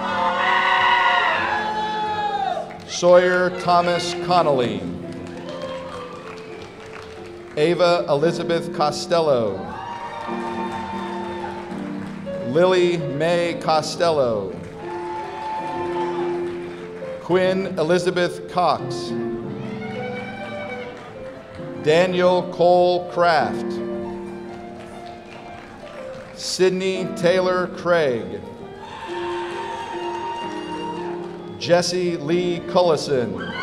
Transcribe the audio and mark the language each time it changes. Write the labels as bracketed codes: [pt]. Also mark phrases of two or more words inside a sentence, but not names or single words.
[en] Sawyer Thomas Connolly. Ava Elizabeth Costello. Lily Mae Costello. Quinn Elizabeth Cox. Daniel Cole Kraft. Sydney Taylor Craig. Jesse Lee Cullison.